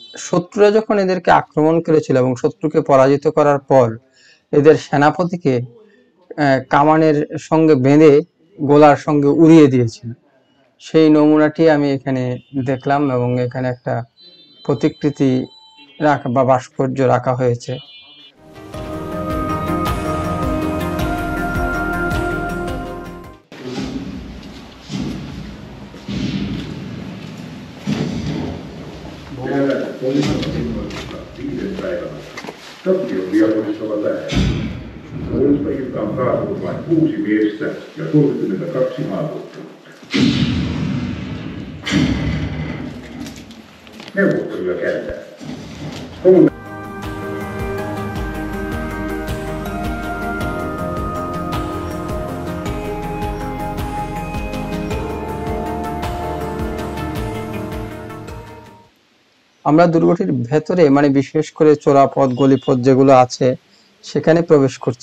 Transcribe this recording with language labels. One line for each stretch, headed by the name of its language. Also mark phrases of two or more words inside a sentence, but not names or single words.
Bangla: শত্রুরা যখন এদেরকে আক্রমণ করেছিল এবং শত্রুকে পরাজিত করার পর এদের সেনাপতিকে কামানের সঙ্গে বেঁধে গোলার সঙ্গে উড়িয়ে দিয়েছিল, সেই নমুনাটি আমি এখানে দেখলাম এবং এখানে একটা প্রতিকৃতি রাখা বা ভাস্কর্য রাখা হয়েছে।
Finnish: Venäläiset poliisit ilmoittivat 5. päivänä Tapion diakonisella lähellä. Puolustajilta on kaatunut vain 6 miestä ja 32 haavoittunutta. Neuvotteluja käydään.
Bangla: আমরা দুর্গটির ভেতরে মানে বিশেষ করে চোরাপথ গলিপথ যেগুলো আছে সেখানে প্রবেশ করছি।